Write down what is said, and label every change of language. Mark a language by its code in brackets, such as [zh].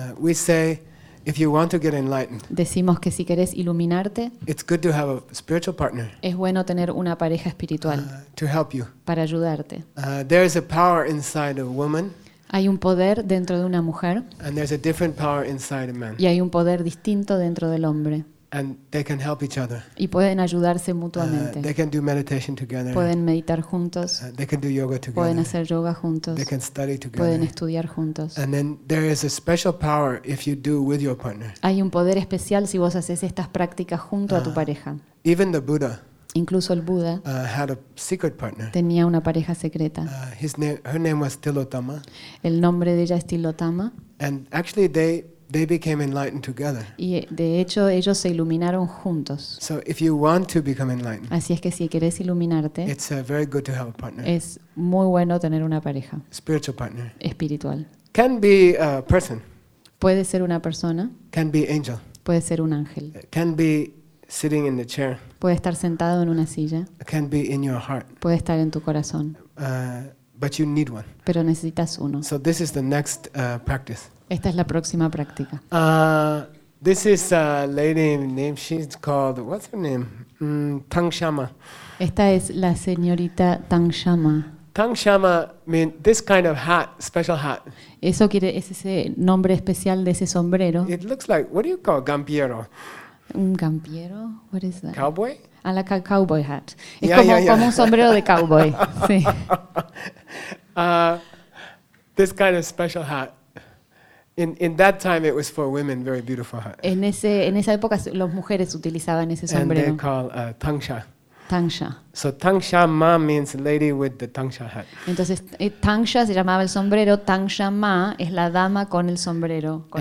[en] We say, if you want to get enlightened. [es] Decimos que si querés iluminarte. [en] It's good to have a spiritual partner. [es] Es bueno tener una pareja espiritual. [en] To help you. [es] Para ayudarte. [en] There is a power inside a woman. [es] Hay un poder dentro de una mujer. [en] And there's a different power inside a man. [es] Y hay un poder distinto dentro del hombre. [en] And they can help each other. [es] Y pueden ayudarse mutuamente. [en] They can do meditation together. [es] Pueden meditar juntos. [en] They can do yoga together. [es] Pueden hacer yoga juntos. [en] They can study together. [es] Pueden estudiar juntos. [en] And then there is a special power if you do with your partner. [es] Hay un poder especial si vos haces estas prácticas junto a tu pareja. [en] Even the Buddha. [es] Incluso el Buda. [en] Had a secret partner. [es] Tenía una pareja secreta. [en] Her name was Tilotama. [es] El nombre de ella es Tilotama. [en] And actually they became enlightened together. [es] Y de hecho ellos se iluminaron juntos. [en] So if you want to become enlightened. [es] Así es que si quieres iluminarte. [en] It's very good to have a partner. [es] Es muy bueno tener una pareja. [en] Spiritual partner. [es] Espiritual. [en] Can be a person. [es] Puede ser una persona. [en] Can be angel. [es] Puede ser un ángel. [en] Can be sitting in the chair. [es] Puede estar sentado en una silla. [en] Can be in your heart. [es] Puede estar en tu corazón. [en] But you need one. [es] Pero necesitas uno. [en] So this is the next practice. [es] Esta es la próxima práctica. [en] This is a lady named, she's called, what's her name? Tang Shama. [es] Esta es la señorita Tang Shama. [en] Tang Shama means this kind of hat, special hat. [es] Eso quiere, es ese nombre especial de ese sombrero. [en] It looks like, what do you call, gampiero? [es] Un gampiero? [en] What is that? Cowboy? A la cowboy hat. [es] Es como un sombrero de cowboy. Sí. [en] This kind of special hat. In that time it was for women, very beautiful hat. [es] En esa época las mujeres utilizaban ese sombrero. [en] And they call Tangsha. Tangsha. So Tangsha Ma means lady with the Tangsha hat. [es] Entonces Tangsha se llamaba el sombrero, Tangsha Ma es la dama con el sombrero, con